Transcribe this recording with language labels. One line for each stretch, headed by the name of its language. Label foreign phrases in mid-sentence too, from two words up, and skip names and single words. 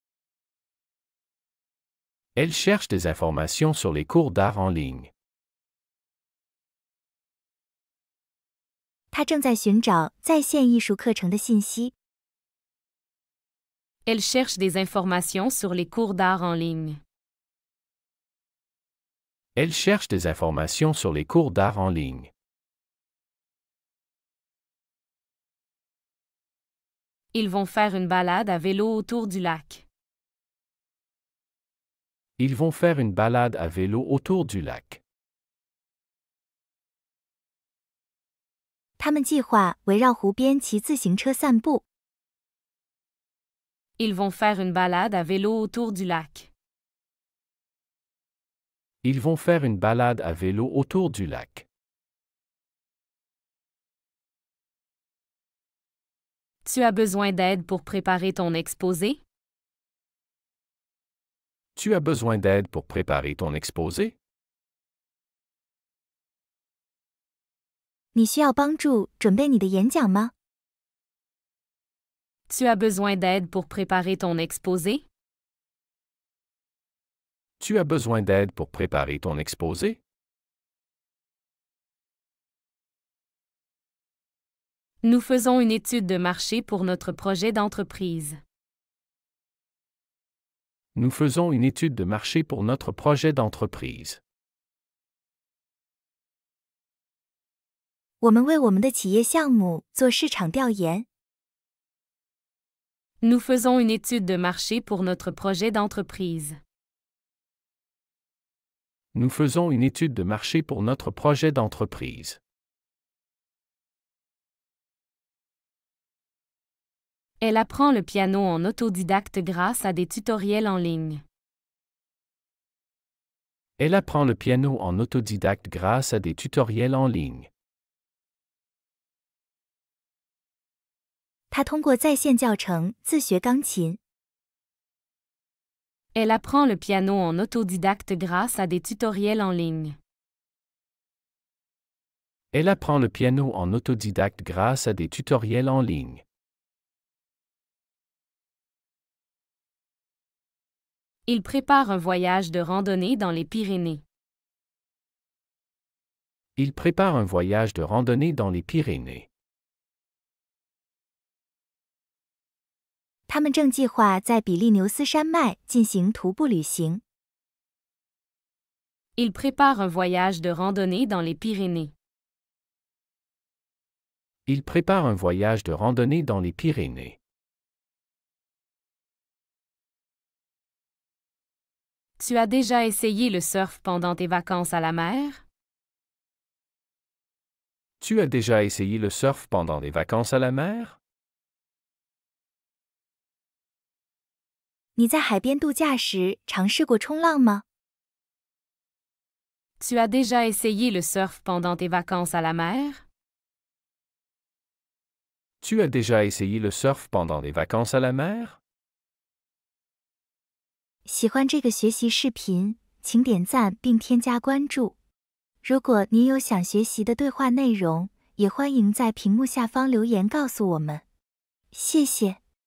French: Elle cherche des informations sur les cours d'art en ligne.
Chinese: 他正在寻找在线艺术课程的信息。
French: Elle cherche des informations sur les cours d'art en ligne. Elle cherche des informations sur les cours d'art en ligne. Ils vont faire une balade à vélo autour du lac. Ils vont faire une balade à vélo autour du lac.
Chinese: 他们计划围绕湖边骑自行车散步。
French: Ils vont faire une balade à vélo autour du lac. Ils vont faire une balade à vélo autour du lac. Tu as besoin d'aide pour préparer ton exposé? Tu as besoin d'aide pour préparer ton exposé?
Chinese: 你需要帮助准备你的演讲吗？
French: Tu as besoin d'aide pour préparer ton exposé? Tu as besoin d'aide pour préparer ton exposé? Nous faisons une étude de marché pour notre projet d'entreprise. Nous faisons une étude de marché pour notre projet d'entreprise.
Chinese: 我们为我们的企业项目做市场调研。
French: Nous faisons une étude de marché pour notre projet d'entreprise. Nous faisons une étude de marché pour notre projet d'entreprise. Elle apprend le piano en autodidacte grâce à des tutoriels en ligne. Elle apprend le piano en autodidacte grâce à des tutoriels en ligne.
Chinese: 他通过在线教程自学钢琴。
French: Elle apprend le piano en autodidacte grâce à des tutoriels en ligne. Elle apprend le piano en autodidacte grâce à des tutoriels en ligne. Il prépare un voyage de randonnée dans les Pyrénées. Il prépare un voyage de randonnée dans les Pyrénées.
Chinese: 他们正计划在比利牛斯山脉进行徒步旅行。
French: Il prépare un voyage de randonnée dans les Pyrénées. Il prépare un voyage de randonnée dans les Pyrénées. Tu as déjà essayé le surf pendant tes vacances à la mer? Tu as déjà essayé le surf pendant les vacances à la mer?
Chinese: 你在海边度假时尝试过冲浪吗？
French: Tu as déjà essayé le surf pendant tes vacances à la mer? Tu as déjà essayé le surf pendant les vacances à la mer?
Chinese: 喜欢这个学习视频，请点赞并添加关注。如果您有想学习的对话内容，也欢迎在屏幕下方留言告诉我们。谢谢。